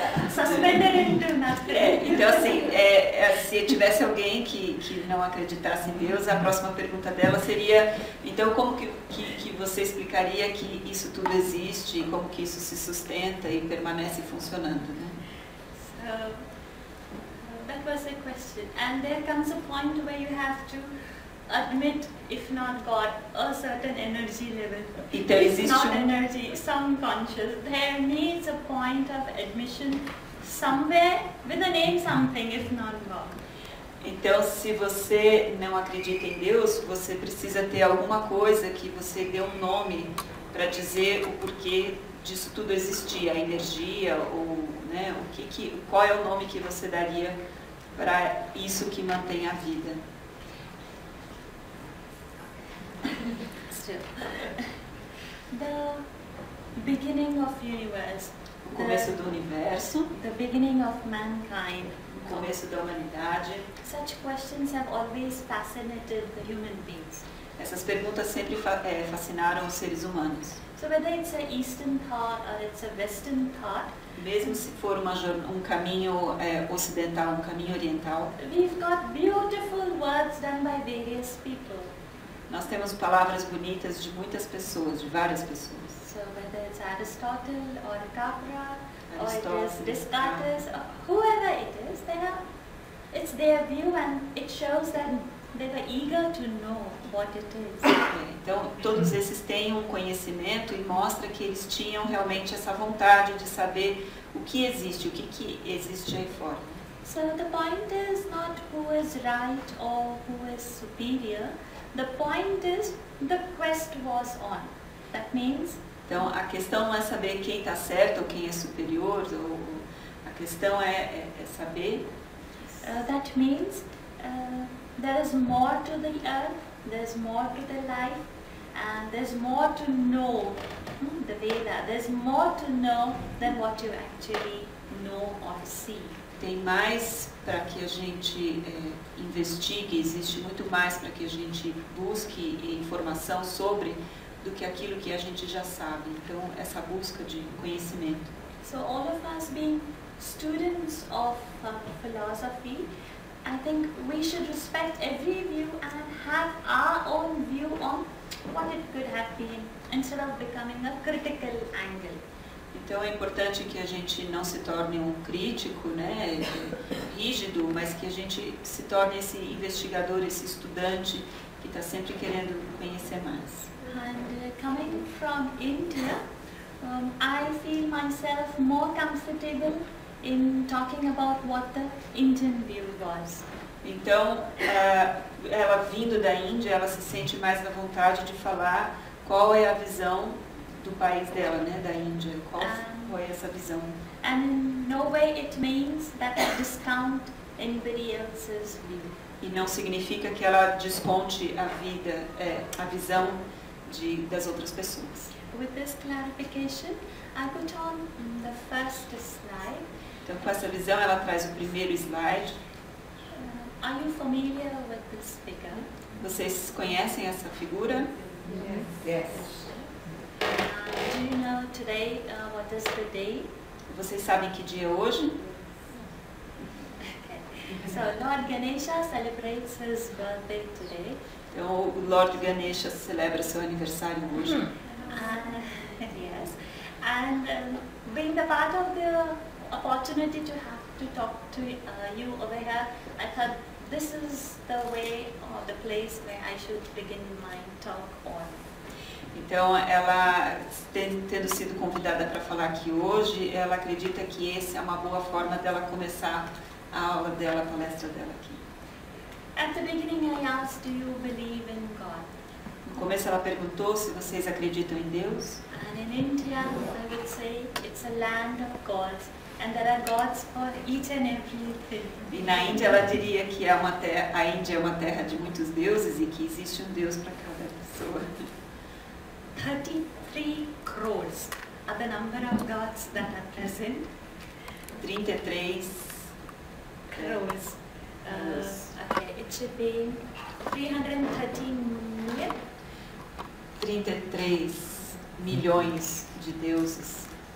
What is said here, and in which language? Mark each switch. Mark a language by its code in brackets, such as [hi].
[en] Suspended into nothing. [pt] Então assim, se tivesse alguém que não acreditasse em Deus, a próxima pergunta dela seria, então como que você explicaria que isso tudo existe, como que isso se sustenta e permanece funcionando, né? [en] So, that was a question. And there comes a point where you have to admit, if not God, a certain energy level. [pt] Então existe [en] not energy, some conscious. There needs a point of admission somewhere with a name something, if not God. [pt] Então, se você não acredita em Deus, você precisa ter alguma coisa que você dê um nome para dizer o porquê disso tudo existir, a energia, ou, né, qual é o nome que você daria para isso que mantém a vida. [en] Still, the beginning of universe, [pt] O começo do universo, [en] the beginning of mankind. [pt] o começo da humanidade. [en] Such questions have always fascinated the human beings. [pt] Essas perguntas sempre fascinaram os seres humanos. [en] So whether it's an Eastern thought or it's a Western thought, [pt] Mesmo se for um caminho ocidental, um caminho oriental, [en] we've got beautiful words done by various people. [pt] nós temos palavras bonitas de muitas pessoas, de várias pessoas. [en] So whether it's Aristotle or Capra or it is Aristotle, Descartes or whoever it is, it's their view and it shows that they were eager to know what it is. [pt] Então, todos esses têm um conhecimento e mostra que eles tinham realmente essa vontade de saber o que existe, o que existe aí fora. [en] So the point is not who is right or who is superior. The point is the quest was on. That means [pt] Então, a questão não é saber quem está certo ou quem é superior, a questão é saber. [en] that means there is more to the earth, there's more to the life, and there's more to know. The Veda, there's more to know than what you actually know or see. [pt] Tem mais para que a gente investigue, existe muito mais para que a gente busque informação sobre do que aquilo que a gente já sabe. Então, essa busca de conhecimento. [en] So all of us being students of philosophy, I think we should respect every view and have our own view on what it could have been, instead of becoming a critical angle. [pt] Então é importante que a gente não se torne um crítico, né, rígido, mas que a gente se torne esse investigador, esse estudante que está sempre querendo conhecer mais. [en] And coming from India, I feel myself more comfortable in talking about what the Indian view was. [pt] Então, ela vindo da Índia, ela se sente mais na vontade de falar qual é a visão do país dela, né, da Índia. Qual é essa visão? [en] And in no way it means that I discount anybody else's view. [pt] E não significa que ela desconte a visão das outras pessoas. [en] With this clarification, I put on the first slide. [pt] Então, com essa visão, ela traz o primeiro slide. [en] Are you familiar with this figure? [pt] Vocês conhecem essa figura? [en] Yes. Do you know today what is the day? [pt] Vocês sabem que dia é hoje? [en] So Lord Ganesha celebrates his birthday today. [pt] Então, o Lord Ganesha celebra seu aniversário hoje. [en] Yes, and being the part of the opportunity to have to talk to you over here, I thought this is the way or the place where I should begin my talk on. [pt] Então, ela, tendo sido convidada para falar aqui hoje, ela acredita que essa é uma boa forma dela começar a aula dela, a palestra dela aqui. [en] At the beginning I asked, do you believe in God? [pt] No começo ela perguntou se vocês acreditam em Deus. [en] And in India, I would say it's a land of gods, and there are gods for each and everything. [pt] E na Índia ela diria que é uma terra, a Índia é uma terra de muitos deuses e que existe um Deus para cada pessoa. [en] 33 crores are the number of gods that are present. 33 Crores. Okay, it should be 313 million. [pt] 33 milhões de deuses.